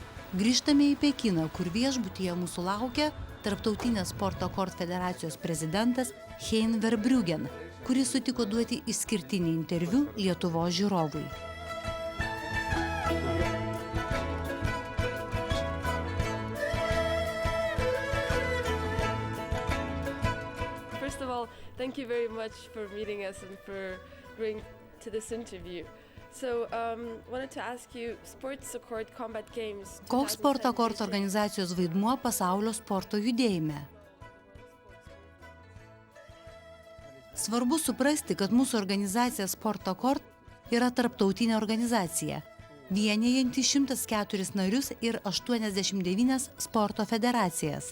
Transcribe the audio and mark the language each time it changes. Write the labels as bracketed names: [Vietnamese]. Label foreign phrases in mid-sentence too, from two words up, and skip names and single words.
[Lithuanian] Grįžtame į Pekiną, kur viešbutyje mūsų laukia Tarptautinės sporto kort federacijos prezidentas Hein Verbruggen, kuris sutiko duoti išskirtinį interviu Lietuvos žiūrovui. [English] First of all, thank you very much for meeting us and for agreeing to this interview. So, wanted to ask you, Sports Accord Combat Games. [Lithuanian] Koks sporto kort organizacijos vaidmuo pasaulio sporto judėjime? Svarbu suprasti, kad mūsų organizacija Sporto kort yra tarptautinė organizacija, vienijanti 104 narius ir 89 sporto federacijas.